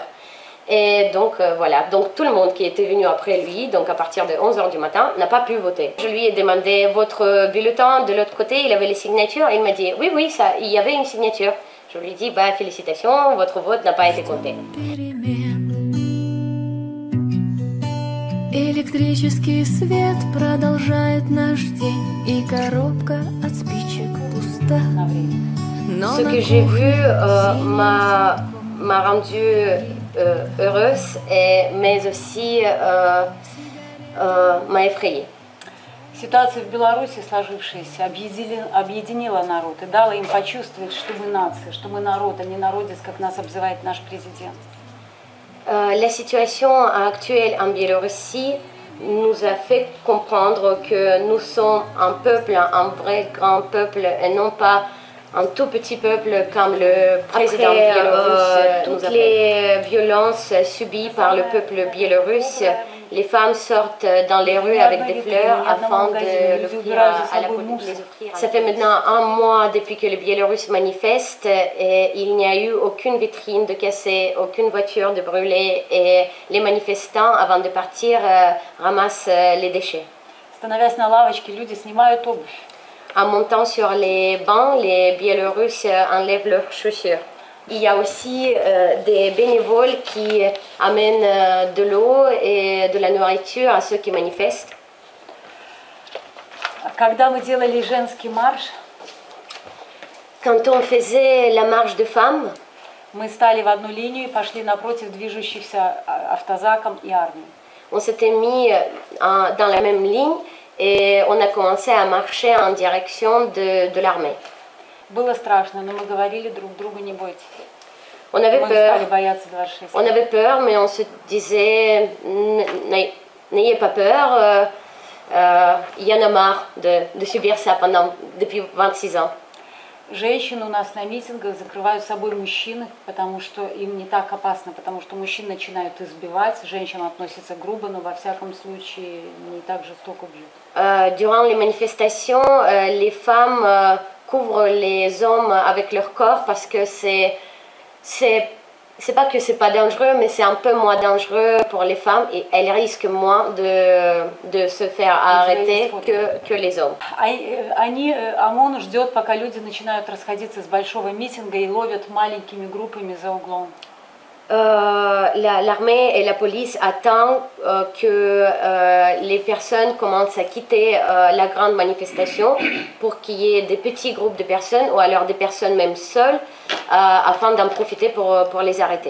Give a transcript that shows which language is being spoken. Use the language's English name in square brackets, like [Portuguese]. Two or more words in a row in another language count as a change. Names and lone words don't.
[French] Et donc voilà, donc tout le monde qui était venu après lui, donc à partir de 11 h du matin, n'a pas pu voter. Je lui ai demandé votre bulletin de l'autre côté, il avait les signatures, et il m'a dit oui, ça, il y avait une signature. Je lui ai dit félicitations, votre vote n'a pas été compté. [Russian] Электрический свет продолжает наш день, и коробка от спичек пуста. на время. Но [French] Ce [Russian] на [French] que j'ai vu [Russian] кухне [French] m'a rendue heureuse, mais aussi m'a effrayée. [Russian] Ситуация в Беларуси, сложившаяся, объединила народ и дала им почувствовать, что мы нация, что мы народ, а не народец, как нас обзывает наш президент. [French] La situation actuelle en Biélorussie nous a fait comprendre que nous sommes un peuple, un vrai grand peuple, et non pas un tout petit peuple comme le président biélorusse nous appelle. Toutes les violences subies par le peuple biélorusse, les femmes sortent dans les rues avec des fleurs afin de l'offrir à la police. Ça fait maintenant un mois depuis que les Biélorusses manifestent et il n'y a eu aucune vitrine de cassée, aucune voiture de brûlée et les manifestants, avant de partir, ramassent les déchets. [Russian] Становясь на лавочке, люди снимают обувь. [French] En montant sur les bancs, les Biélorusses enlèvent leurs chaussures. Il y a aussi des bénévoles qui amènent de l'eau et de la nourriture à ceux qui manifestent. [Russian] Когда мы делали женский марш, [French] Quand on faisait la marche de femmes, [Russian] мы стали в одну линию и пошли напротив движущихся автозаком и армией. [French] on s'était mis dans la même ligne et on a commencé à marcher en direction de l'armée. [Russian] Было страшно, но мы говорили друг другу: не бойтесь. [French] On avait [Russian] Мы [French] peur. [Russian] стали бояться 26 [French] On avait peur, mais on se disait, n'ayez pas peur, il y en a marre de subir ça depuis 26 ans. [Russian] Женщины у нас на митингах закрывают собой мужчины, потому что им не так опасно, потому что мужчин начинают избивать, женщин относятся грубо, но во всяком случае не так жестоко бьют. [French] Durant les manifestations, les femmes couvrent les hommes avec leur corps parce que c'est pas que c'est pas dangereux, mais c'est un peu moins dangereux pour les femmes et elles risquent moins de se faire arrêter que les hommes. [Russian] ОМОН ждет, пока люди начинают расходиться с большого митинга и ловят маленькими группами за углом. [French] L'armée et la police attendent que les personnes commencent à quitter la grande manifestation pour qu'il y ait des petits groupes de personnes ou alors des personnes même seules afin d'en profiter pour les arrêter.